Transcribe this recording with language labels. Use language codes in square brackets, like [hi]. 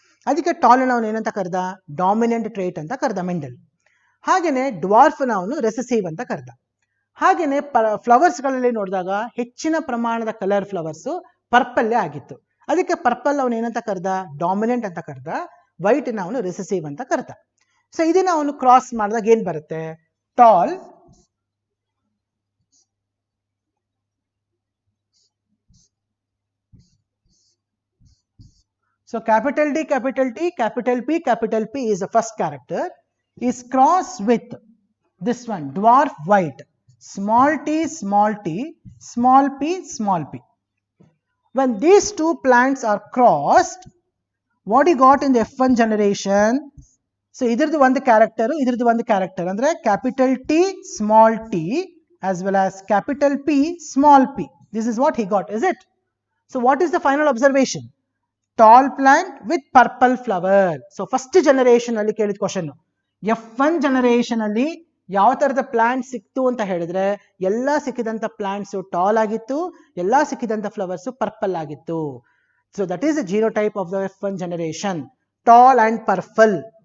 [kn] ಅದಕ್ಕೆ ಟಾಲ್ ನಾವು ಏನಂತ ಕರೆದ, ಡಾಮಿನೆಂಟ್ ಟ್ರೇಟ್ ಅಂತ ಕರೆದ ಮೆಂಡಲ್. ಹಾಗೇನೆ ಡ್ವಾರ್ಫ್ ನಾವು ರೆಸೆಸಿವ್ ಅಂತ ಕರೆದ. ಹಾಗೇನೆ ಫ್ಲವರ್ಸ್ ಗಳಲ್ಲಿ ನೋಡಿದಾಗ ಹೆಚ್ಚಿನ ಪ್ರಮಾಣದ ಕಲರ್ ಫ್ಲವರ್ಸ್ ಪರ್ಪಲ್ಲೇ ಆಗಿತ್ತು. ಅದಕ್ಕೆ ಪರ್ಪಲ್ ಅವನು ಏನಂತ ಕರೆದ, ಡಾಮಿನೆಂಟ್ ಅಂತ ಕರೆದ. ವೈಟ್ ಅವನು ರೆಸೆಸಿವ್ ಅಂತ ಕರೆದ. ಸೊ ಇದನ್ನ ಅವನು ಕ್ರಾಸ್ ಮಾಡಿದಾಗ ಏನ್ ಬರುತ್ತೆ, tall [en] So capital D, capital T, capital P is the first character, is crossed with this one, dwarf white, small t, small t, small p, small p. When these two plants are crossed, what you got in the F1 generation? So [kn] idradu [en] one character, idradu one character, [kn] andre [en] capital T, small t, as well as capital P, small p. This is what he got, is it? So what is the final observation? Tall plant with purple flower. [kn] So first generation ಅಲ್ಲಿ ಕೇಳಿದ question, F1 generation ಅಲ್ಲಿ ಯಾವ ತರದ plant ಸಿಕ್ತು ಅಂತ ಹೇಳಿದ್ರೆ, ಎಲ್ಲ ಸಿಕ್ಕಿದಂತ plants tall ಆಗಿತ್ತು, ಎಲ್ಲ ಸಿಕ್ಕಿದಂತ ಫ್ಲವರ್ಸ್ ಪರ್ಪಲ್ ಆಗಿತ್ತು. [en] So that is the genotype of the F1 generation, tall and purple.